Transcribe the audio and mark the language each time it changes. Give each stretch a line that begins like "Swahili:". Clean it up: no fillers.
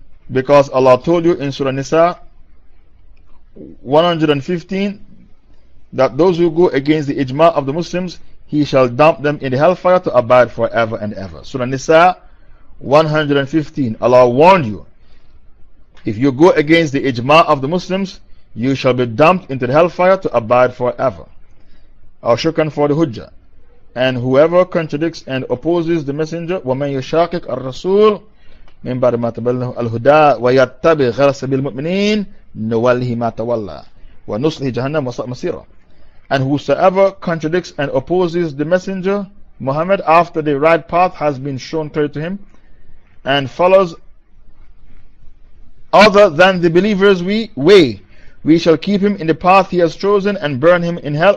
English: Because Allah told you in Surah Nisa 115 that those who go against the ijma of the Muslims, He shall dump them in the hellfire to abide forever and ever. Surah Nisa 115. Allah warned you, if you go against the ijma of the Muslims, you shall be dumped into the hellfire to abide forever. Or shukran for the hujjah. And whoever contradicts and opposes the messenger,
Arabic: وَمَنْ يُشَاقِقْ الرَّسُولِ مِنْ بَعْدِ مَا تَبَيَّنَ لَهُ الْهُدَى وَيَتَّبِعْ غَيْرَ سَبِيلِ الْمُؤْمِنِينَ نُوَلِّهِ مَا تَوَلَّى وَنُصْلِهِ جَهَنَّمَ وَسَاءَتْ مَصِيرًا.
English: And whosoever contradicts and opposes the messenger Muhammad after the right path has been shown clear to him, and follows other than the believers' way, we shall keep him in the path he has chosen and burn him in hell.